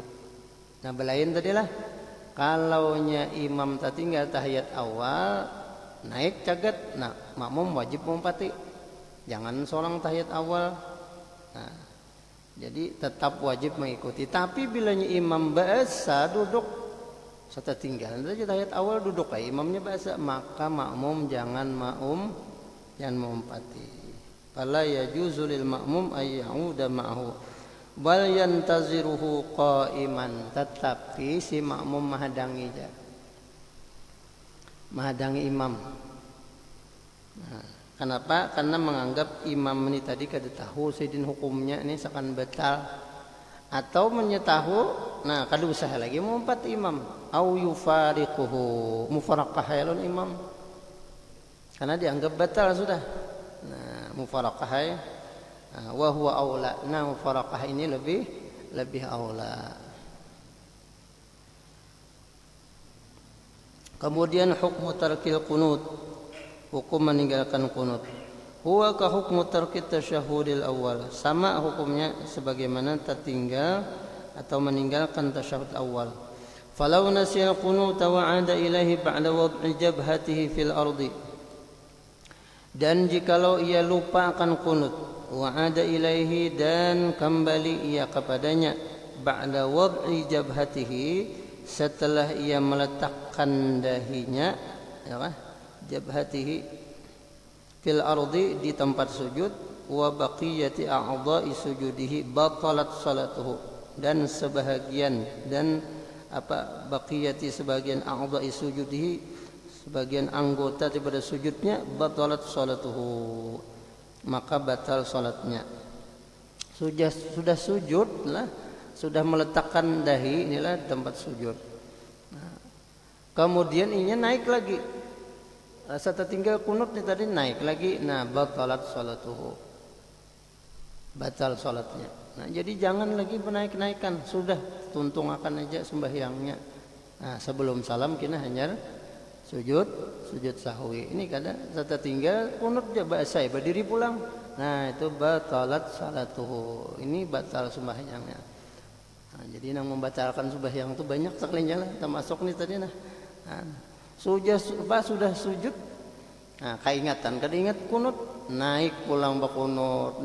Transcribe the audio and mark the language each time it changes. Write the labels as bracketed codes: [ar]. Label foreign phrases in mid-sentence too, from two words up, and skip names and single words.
[bjn] Nah belain tadilah, kalaunya imam tertinggal tahiyat awal naik cagat, nah makmum wajib mengumpati, jangan seorang tahiyat awal. Nah, jadi tetap wajib mengikuti. Tapi bilanya imam bahasa duduk serta tinggal, nanti tahiyat awal duduk kayak imamnya bahasa, maka makmum jangan mengumpati. [ar] فلا يجوز للمأموم أن يعود معه بل ينتظره قائما, [bjn] tetapi si makmum menghadangi imam. Nah, kenapa? Karena menganggap imam ini tadi kada tahu sidin hukumnya ini seakan batal, atau menyetahu, nah kada usah lagi mengumpat imam, [ar] أو يفارقه, [bjn] mufaraqah yalun imam, karena dianggap batal sudah. Nah [ar] مفارقة وهو أولى, [bjn] nah mufaraqah ini lebih aula. Kemudian [ar] حكم ترك القنوت, [bjn] hukum meninggalkan qunut. [ar] هو كحكم ترك التشهد الأول, [bjn] sama hukumnya sebagaimana tertinggal atau meninggalkan tasyahud awal. [ar] فلو نسي القنوت وعاد إليه بعد وضع جبهته في الأرض, [bjn] Dan jikalau ia lupa akan kunut, [ar] وعاد إليه [bjn] dan kembali ia kepadanya, ba'da [ar] وضع جبهته [bjn] setelah ia meletakkan dahinya, [ar] جبهته في الأرض [bjn] di tempat sujud, [ar] وبقية أعضاء سجوده بطلت صلاته [bjn] dan sebahagian baqiyati sebagian [ar] أعضاء سجوده [bjn] sebagian anggota daripada sujudnya [ar] بطلت صلاته [bjn] maka batal salatnya. Sudah sujud lah, sudah meletakkan dahi, inilah tempat sujud. Kemudian ini naik lagi. Setelah tinggal kunut nih tadi naik lagi, [ar] بطلت صلاته. [bjn] Batal salatnya. Jadi jangan lagi menaik-naikkan, sudah tuntung akan aja sembahyangnya. Sebelum salam kita hanya sujud sahwi. Ini kadang setelah tinggal kunut dia ba'asai berdiri pulang. [ar] Itu بطلت صلاته. [bjn] Ini batal sembahyangnya. Jadi yang membatalkan sembahyang itu banyak sekali jalan, termasuk nih tadi sudah sujud, keingatan ingat kunut, naik pulang bakunut.